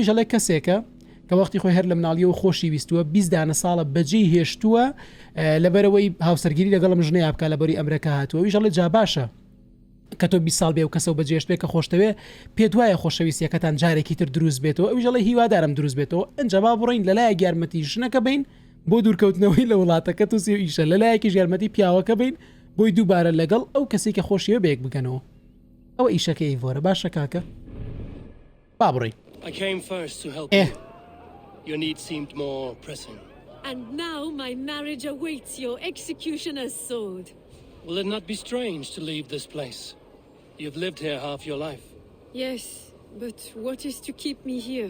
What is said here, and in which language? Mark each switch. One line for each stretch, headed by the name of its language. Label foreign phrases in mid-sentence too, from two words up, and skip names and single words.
Central Kurdish: ئەڵێ کەسێکە کە وەختی خۆی هەر لە مناڵیەوە خۆشی ویستووە 20 دانە ساڵە بەجێی هێشتووە لەبەرەوەی هاوسەرگیری لەگەڵم ژنەیە بکە لەبەری ئەمریکا هاتووە ویش ئەڵێ جا باشە کە تۆ 20 ساڵ بێ و کەسە و بەجێشت بێ کە خۆشتەوێ پێ دوایە خۆشەویستیەکەتان جارێکی تر دروست بێتەوە ئەویش ئەڵێ هیوادارم دروست بێتەوە ئەنجەبا بڕین لەلایە یارمەتی ژنەکە بین بۆ دوورکەوتنەوەی لە وڵاتەکە تووسی و ئیشە لەلایەکی یارمەتی پیاوەکە بین بۆی دووبارە لەگەڵ ئەو کەسی کە خۆشیوە بەیەک بگەنەوە ئەوە ئیشەکەی ڤۆرە باشە کاکە با بڕین
English: I came first to help you. Your need seemed more pressing. And now my marriage awaits your executioner's sword. Will it not be strange to leave this place? You've lived here half your life. Yes, but what is to keep me here?